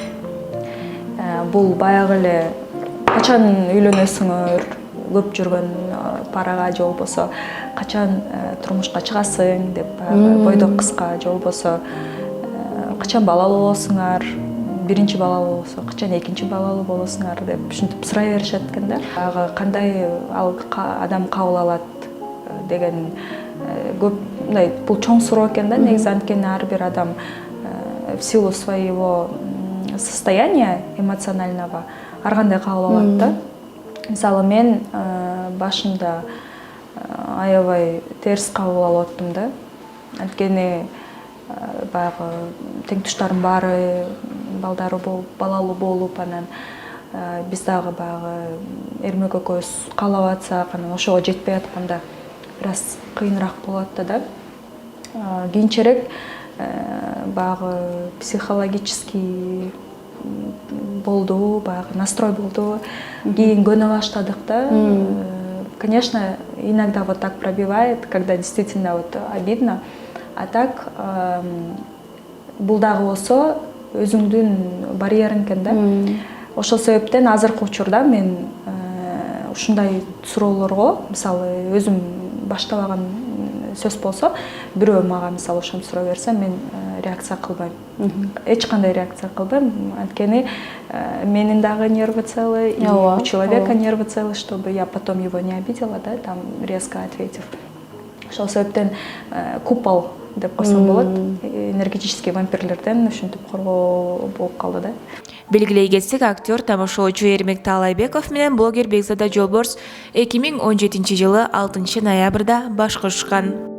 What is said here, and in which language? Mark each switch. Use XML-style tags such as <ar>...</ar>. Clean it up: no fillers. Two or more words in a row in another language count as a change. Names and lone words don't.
<ky>Бул баягы эле качан үйлөнөсүңөр, көп жүргөн парага же болбосо качан турмушка чыгасың деп, бойдок кыска же болбосо качан балалуу болосуңар, биринчи балалуу болсо качан экинчи балалуу болосуңар деп ушинтип сурай беришет экен да. Баягы кандай ал адам кабыл алат деген көп мындай бул чоң суроо экен да. Негизи анткени ар бир адам</ky> <ru>в силу своего состояния эмоционального</ru> <ky>ар кандай кабыл алат да. Мисалы мен башында аябай терс кабыл алып аттым да. Анткени баягы тең туштарым баары балдары болуп, балалуу болуп, анан биз дагы баягы Эрмек экөөбүз каалап атсак, анан ошого жетпей атканда бир аз кыйыныраак болот да. Кийинчерээк баягы психологический болду, баягы настрой болду. Кийин көнө баштадык да.</ky> <ru>Конечно, иногда вот так пробивает, когда действительно вот обидно. А так</ru> <ky>бул дагы болсо өзүңдүн барьериң экен да. Ошол себептен азыркы учурда мен ушундай суроолорго, мисалы өзүм баштабаган сөз болсо, бирөө мага мисалы ошону суроо берсе, мен реакция кылбайм. Эч кандай реакция кылбайм, анткени менин дагы</ky> <ru>нервы целые, и у человека нервы целые, чтобы я потом его не обидела, да, там резко ответив.</ru> <ky>Ошол себептен купол деп койсом болот. Энергетический вампирлерден ушинтип коргоо болуп калды да. Белгилей кетсек, актер, тамашоочу Эрмек Таалайбеков менен блогер Бекзада Жолборс 2017-жылы 6 ноябрда баш кошушкан.</ky>